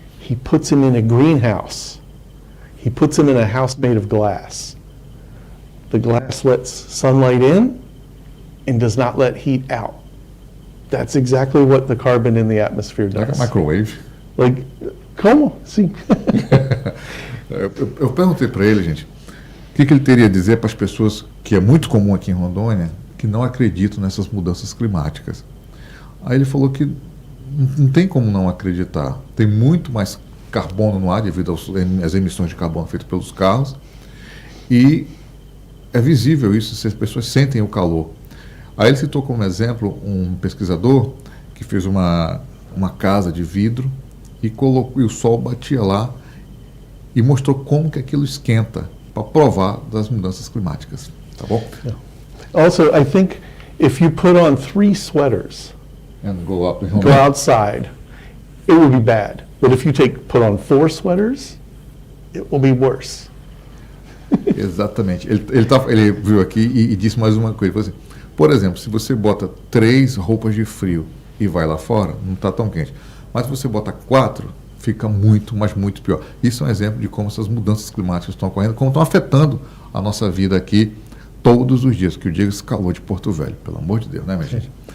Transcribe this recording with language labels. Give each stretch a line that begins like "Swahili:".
English: He puts him in a greenhouse. He puts him in a house made of glass. The glass lets sunlight in and does not let heat out. That's exactly what the carbon in the atmosphere does. Like a microwave.
Portuguese: Like, como? Sim. Eu perguntei para ele, gente, o que ele teria a dizer para as pessoas, que é muito comum aqui em Rondônia, que não acreditam nessas mudanças climáticas. Aí ele falou que não tem como não acreditar. Tem muito mais carbono no ar devido às emissões de carbono feitas pelos carros, e é visível isso, se as pessoas sentem o calor. Aí ele citou como exemplo um pesquisador que fez uma casa de vidro e o sol batia lá e mostrou como que aquilo esquenta, para provar das mudanças climáticas. Tá bom?
English: Yeah. Also, I think if you put on 3 sweaters And go outside, it will be bad. But if you put on 4 sweaters, it will be worse.
Portuguese: Exatamente. Ele viu aqui e disse mais uma coisa. Ele falou assim, por exemplo, se você bota 3 roupas de frio e vai lá fora, não está tão quente. Mas se você bota 4, fica muito, mas muito pior. Isso é um exemplo de como essas mudanças climáticas estão ocorrendo, como estão afetando a nossa vida aqui todos os dias, que eu digo esse calor de Porto Velho, pelo amor de Deus, né, minha gente?